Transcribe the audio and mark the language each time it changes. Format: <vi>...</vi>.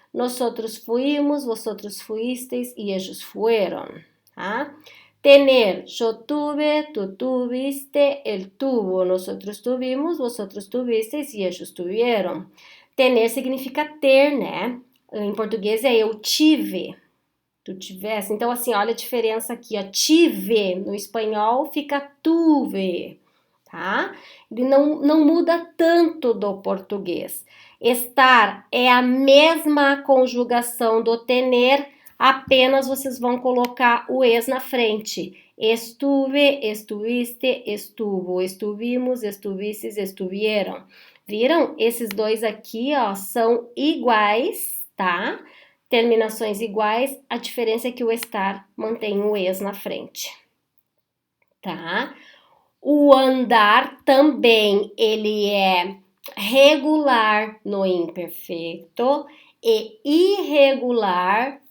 <es>Nosotros fuimos, vosotros fuisteis e ellos fueron. Tá? Tener, yo tuve, tú tuviste, él tuvo, nosotros tuvimos, vosotros tuvisteis e ellos tuvieron.</es> <pt>Tener significa ter, né? Em português é eu tive, tu tivesse. Então, assim, olha a diferença aqui, ó. Tive, no espanhol fica tuve, tá? Ele não muda tanto do português. Estar é a mesma conjugação do tener, apenas vocês vão colocar o es na frente.</pt> <es>Estuve, estuviste, estuvo, estuvimos, estuvistes, estuvieron.</es> <pt>Viram? Esses dois aqui, ó, são iguais, tá? Terminações iguais, a diferença é que o estar mantém o es na frente, tá? O andar também, ele é regular no imperfeito e irregular</pt>